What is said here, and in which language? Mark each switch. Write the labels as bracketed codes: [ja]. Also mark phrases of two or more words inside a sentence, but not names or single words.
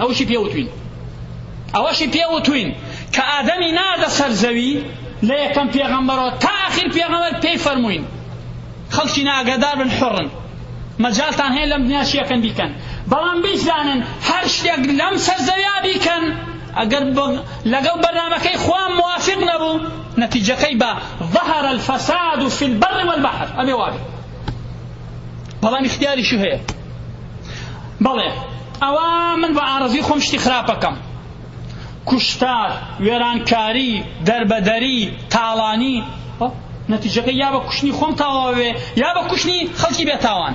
[ckb] ئەوشی پێوتوین، ئەوەشی پێوتوین کە ئادەمی نادە سەر زەوی لە یەکەم پێغەمبەرەوە تا ئاخیر پێغەمبەر پێی فەرمووین خەڵکی ناگادار بن حڕن، مەجالتان هەیە لەم دنیا شیەکەن بیکەن، بەڵام بیزانن هەر شتێک لەم سەرزەویا بیکەن ئەگەر لەگەڵ بەرنامەکەی خوا موافق نەبوو نەتیجەکەی بە [ar] ظهر الفساد في البر والبحر [ckb] ئەبێ وابێ. بەڵام اختیاریشی هەیە. بەڵێ ئەوە من بە ئارەزوی خۆم شتی خراپەکەم، کوشتار، وێرانکاری، دەربەدەری، تاڵانی، نەتیجەکەی یا بە کوشتنی خۆم تاوا بێ یا بە کوشتنی خەڵکی بێتاوان.